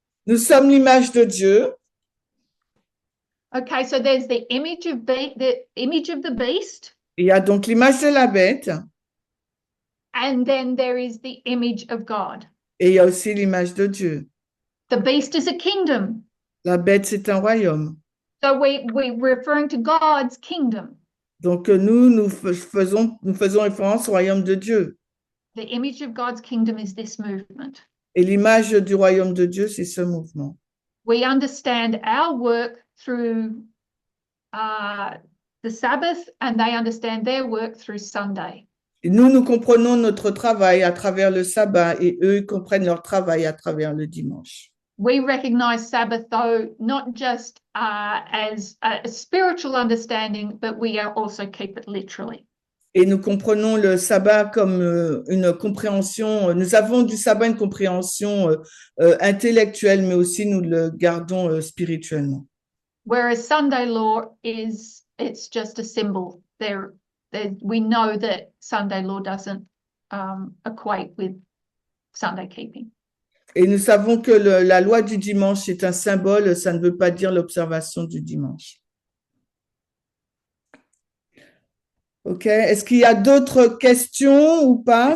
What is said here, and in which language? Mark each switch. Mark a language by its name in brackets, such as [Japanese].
[French] Nous sommes l'image de Dieu. [English] Okay, so there's the image of the beast. [French] Il y a donc l'image de la bête. [English] And then there is the image of God. [French] Et il y a aussi l'image de Dieu. [English] The beast is a kingdom. [French] La bête, c'est un royaume. [English] So we're referring to God's kingdom. [French] Donc nous faisons référence au royaume de Dieu. [English] The image of God's kingdom is this movement. [French] Et l'image du royaume de Dieu, c'est ce mouvement. [English] We understand our work through the Sabbath, and they understand their work through Sunday. [French] Et nous comprenons notre travail à travers le sabbat et eux ils comprennent leur travail à travers le dimanche. [English] We recognize Sabbath, though, not just as a spiritual understanding, but we also keep it literally. [French] Et nous comprenons le sabbat comme une compréhension, nous avons du sabbat une compréhension intellectuelle, mais aussi nous le gardons spirituellement. [English] Whereas Sunday law it's just a symbol. we know that Sunday law doesn't equate with Sunday keeping. [French] Et nous savons que la loi du dimanche est un symbole, ça ne veut pas dire l'observation du dimanche. OK. Est-ce qu'il y a d'autres questions ou pas?